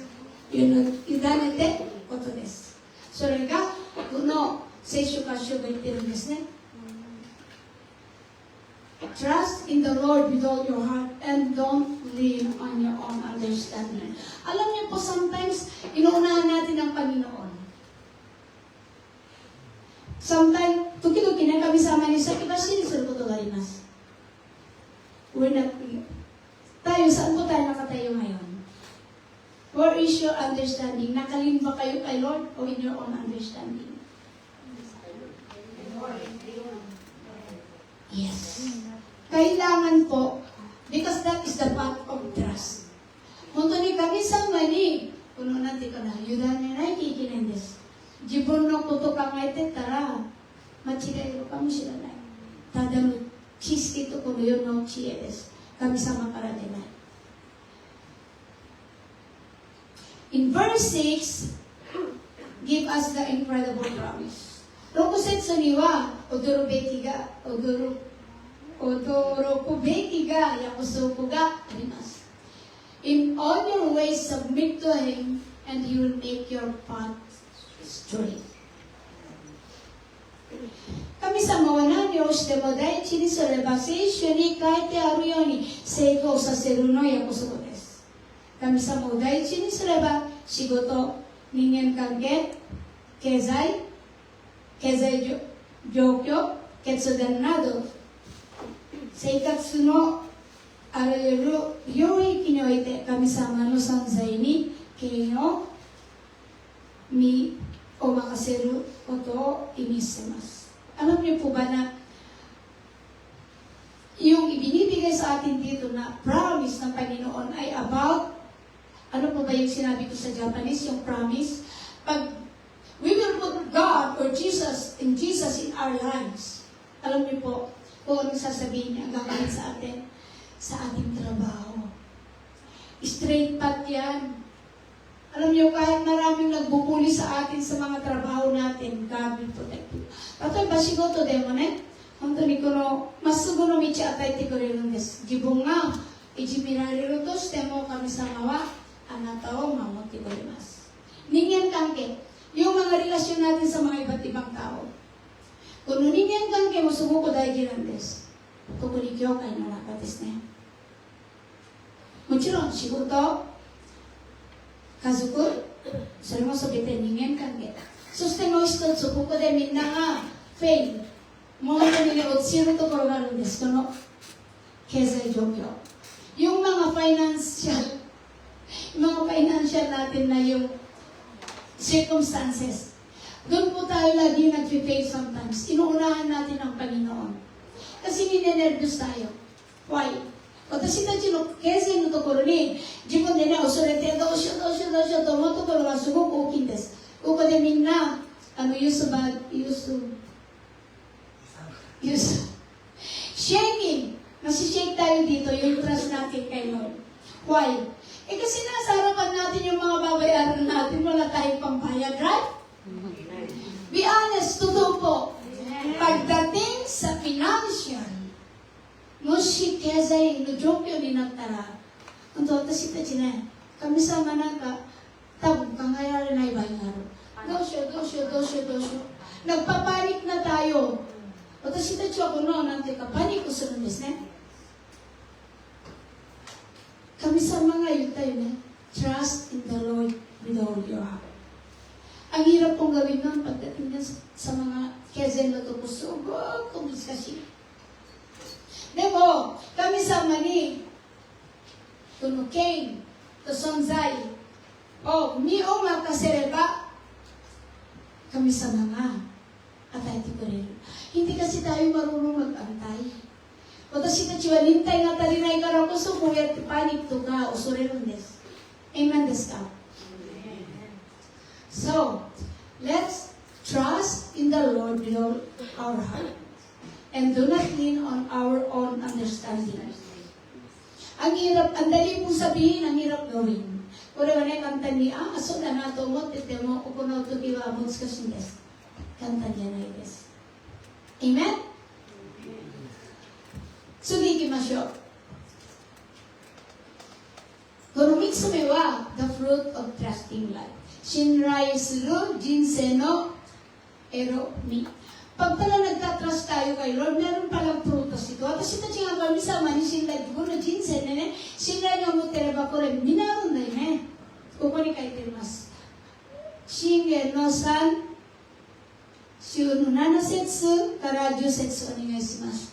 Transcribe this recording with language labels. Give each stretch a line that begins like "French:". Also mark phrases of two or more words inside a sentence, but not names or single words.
Japanese: 委ねてことです。それが、この聖書箇所が言ってるんですね。
English: Trust in the Lord with all your heart and don't lean on your own understanding.
Filipino: Alam niyo po, sometimes, inuunahan natin ang Panginoon.
English: Sometimes,
Japanese: 時々ね、神様に先走りすることがあります。
English: We're not,
Filipino: tayo, saan po tayo nakatayo ngayon?
English: Where is your understanding?
Filipino: Nakalin ba kayo kay Lord o
English: in your own understanding?
Filipino: Yes. Kailangan po,
English: because that is the path of trust. Punto ni kami sa mani, kuno natin ka na, yudan ni na ikikinan desu.
Japanese: 自分のこと考えてたら間違えるかもしれない。ただの知識とこの世の知恵です。神様から出ない。
English: In verse 6, give us the incredible promise.
Japanese: 6 節には驚くべきが約束があります。
English: In all your ways submit to Him and He will make your path straight.
Japanese: 神様は何をしても第一にすれば聖書に書いてあるように成功させるの約束です。神様を第一にすれば仕事、人間関係、経済状況、決断など生活のあらゆる領域において神様の存在に権威をお任せることを意味しています。
Filipino: Alam niyo po ba na yung ibinibigay sa atin dito na promise ng Panginoon ay about, ano po ba yung sinabi ko sa Japanese, yung promise?
English: Pag we will put God or Jesus in our lives,
Filipino: alam niyo po kung anong sasabihin niya ang gagawin sa atin, sa ating trabaho.
English: Straight path
Filipino: yan. Alam niyo, kahit maraming nagbubuli sa atin sa mga trabaho natin,
English: God will protect you.
Japanese: 例えば仕事でもね、本当にこのまっすぐの道を与えてくれるんです。自分がいじめられるとしても神様はあなたを守ってくれます。
Filipino: 人間関係、yung mga relasyon natin sa mga iba't ibang tao.
Japanese: Kung 人間関係もすごく大事なんです。特に教会の中ですね。もちろん仕事、家族、それもすべて人間関係。そしてもう一つ、ここでみんながフェイル、もう本当に落ちるところがあるんです。この経済状況。
Filipino: Yung mga financial natin na yung circumstances. Doon po tayo lagi nag-fail sometimes. Inuunahan natin ang Panginoon. Kasi ninenervous tayo. Why?
Japanese: 私たちの経済のところに自分でね、恐れてどうしようと思うところがすごく大きいんです。ここでみんな、shaking.
Filipino: Masishake tayo dito, yung trust natin kay Lord.
English: Why?
Filipino: Kasi nasa harapan natin yung mga babayaran natin, wala tayong pambayad,
English: right? Be honest,
Filipino: totoo po. Pagdating sa financial,
Japanese: もし経済の状況になったら、本当私たちね、神様なんか多分考えられない場合がある。どうしよう。
Filipino: Nagpapanik na tayo.
Japanese: 私たちはこの、なんていうか、パニックするんですね。神様が言ったよね。
English: Trust in the Lord with all your heart.
Filipino: Ang hirap pong gawin nun pagdating niya sa mga
Japanese: 経済のとこ、すごく難しい。でも、神様に、この権威と存在を身を任せれば、神様が与えてくれる。
Filipino: hindi kasi tayo marunong mag-antay.
Japanese: 私たちは忍耐が足りないからこそ、こうやってパニックが恐れるんです。Amen ですか？
English: So, let's trust in the Lord with all our heart. And do not lean on our own understanding.
Filipino: Ang hirap, ang dali pong sabihin, ang hirap gawin.
Japanese: これはね、簡単に、そうだなと思ってても、行うときは難しいんです。簡単じゃないです。Amen? 次行きましょう。この3つ目は、
English: the fruit of trusting life.
Japanese: 信頼する人生のエロみ。
Filipino: Pag pala nagtatrust tayo kay Lord, meron palang prutas ito.
Japanese: 私たちが神様に信頼、この人生でね、信頼が持ってればこれ実るんだよね。ここに書いてあります。信玄の3、週の7節から10節お願いします。